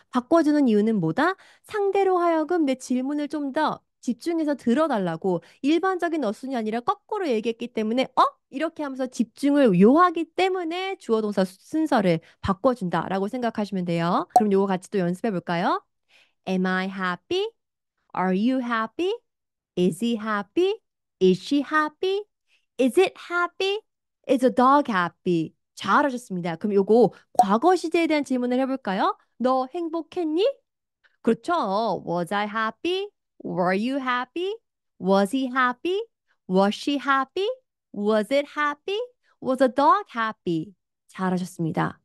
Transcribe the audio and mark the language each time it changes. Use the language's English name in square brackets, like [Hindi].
[Korean] 바꿔주는 이유는 뭐다? 상대로 하여금 내 질문을 좀 더 집중해서 들어달라고 일반적인 어순이 아니라 거꾸로 얘기했기 때문에 이렇게 하면서 집중을 요하기 때문에 주어 동사 순서를 바꿔준다라고 생각하시면 돼요. 그럼 요거 같이 또 연습해 볼까요? [English] Am I happy? Are you happy? Is he happy? Is she happy? Is it happy? Is a dog happy? [Korean] 잘하셨습니다. 그럼 요거 과거 시제에 대한 질문을 해볼까요? 너 행복했니? 그렇죠. [English] Was I happy? Were you happy? Was he happy? Was she happy? Was it happy? Was the dog happy? [Korean] 잘하셨습니다.